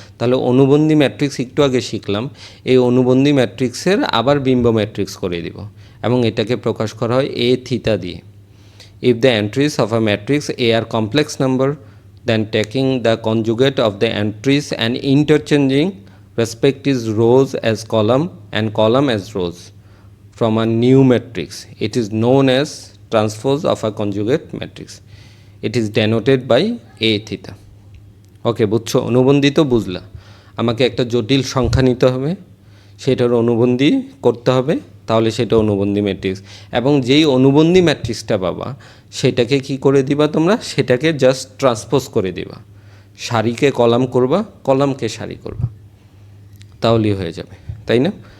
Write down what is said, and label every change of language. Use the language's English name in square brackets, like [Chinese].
[Bangla] তাহলে অনুবন্ধী ম্যাট্রিক্স একটু আগে শিখলাম, এই অনুবন্ধী ম্যাট্রিক্সের আবার বিম্ব ম্যাট্রিক্স করে দিব এবং এটাকে প্রকাশ করা হয় এ থিতা দিয়ে। [English] If the entries of a matrix A are complex number, then taking the conjugate of the entries and interchanging respective rows as column and column as rows from a new matrix, it is known as transpose of a conjugate matrix. It is denoted by A theta. [Bangla] ওকে, বুঝছো? অনুবন্ধী তো বুঝলা, আমাকে একটা জটিল সংখ্যা নিতে হবে, সেটার অনুবন্ধী করতে হবে, তাহলে সেটা অনুবন্ধী ম্যাট্রিক্স। এবং যেই অনুবন্ধী ম্যাট্রিক্সটা পাবা সেটাকে কি করে দিবা তোমরা, সেটাকে জাস্ট ট্রান্সপোজ করে দিবা, সারিকে কলাম করবা, কলামকে সারি করবা, তাহলেই হয়ে যাবে, তাই না?